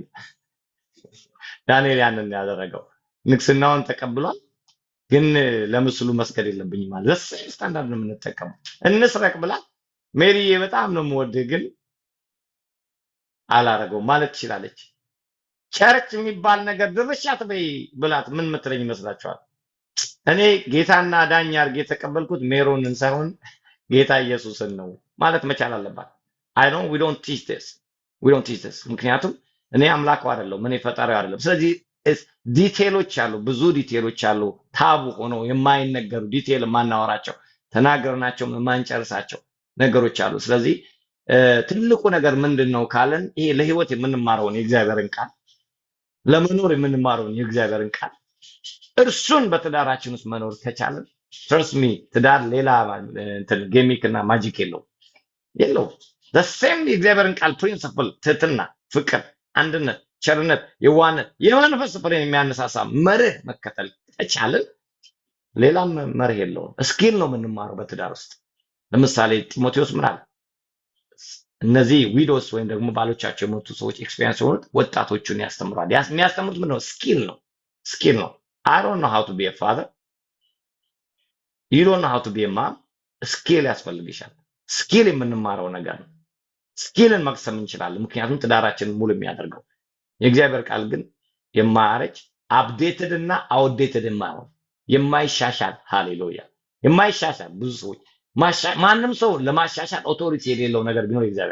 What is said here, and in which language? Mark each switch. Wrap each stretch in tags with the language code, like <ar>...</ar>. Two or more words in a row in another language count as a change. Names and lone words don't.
<am>ዳንኤል ያንን ያደረገው ንግስናውን ተቀብሏል፣ ግን ለምስሉ መስገድ የለብኝም ማለት</am> <en>this standard</en> <am>ነው የምንጠቀመው። እንስረቅ ብላት ሜሪዬ በጣም ነው የምወድህ ግን አላረገው ማለት ትችላለች። ቸርች የሚባል ነገር ድርሻት በይ ብላት ምን ምትለኝ ይመስላችኋል? እኔ ጌታና ዳኛ አድርጌ የተቀበልኩት ሜሮንን ሳይሆን ጌታ ኢየሱስን ነው ማለት መቻል አለባት።</am> <en>we don't teach this</en> <am>ምክንያቱም እኔ አምላኩ አይደለም፣ እኔ ፈጣሪው አይደለም። ስለዚህ ዲቴሎች አሉ፣ ብዙ ዲቴሎች አሉ፣ ታቡ ሆኖ የማይነገሩ ዲቴል የማናወራቸው ተናገርናቸው የማንጨርሳቸው ነገሮች አሉ። ስለዚህ ትልቁ ነገር ምንድነው ካለን ይሄ ለህይወት የምንማረውን የእግዚአብሔርን ቃል ለመኖር የምንማረውን የእግዚአብሔርን ቃል እርሱን በትዳራችን ውስጥ መኖር ከቻለን</am> <en>trust me</en> <am>ትዳር ሌላ ጌሚክ እና ማጂክ የለው</am> <en>the same</en> <am>የእግዚአብሔርን ቃል ፕሪንሲፕል ትህትና፣ ፍቅር፣ አንድነት፣ ቸርነት፣ የዋህነት የመንፈስ ፍሬን የሚያነሳሳ መርህ መከተል ከቻለን ሌላም መርህ የለውም። ስኪል ነው የምንማረው በትዳር ውስጥ። ለምሳሌ ጢሞቴዎስ ምን አለ? እነዚህ ዊዶስ ወይም ደግሞ ባሎቻቸው የሞቱ ሰዎች ኤክስፒሪየንስ የሆኑት ወጣቶቹን ያስተምራል። የሚያስተምሩት ምንድነው? ስኪል ነው።</am> <en>I don't know how to be a father. You don't know how to be a mom.</en> <am>ስኪል ያስፈልግሻል። ስኪል የምንማረው ነገር ነው። ስኪልን መቅሰም እንችላለን፣ ምክንያቱም ትዳራችንን ሙሉ የሚያደርገው የእግዚአብሔር ቃል ግን የማያረጅ አፕዴትድ እና አውትዴትድ የማይሻሻል ሃሌሉያ የማይሻሻል ብዙ ሰዎች ማንም ሰው ለማሻሻል ኦቶሪቲ የሌለው ነገር ቢኖር የእግዚአብሔር</am>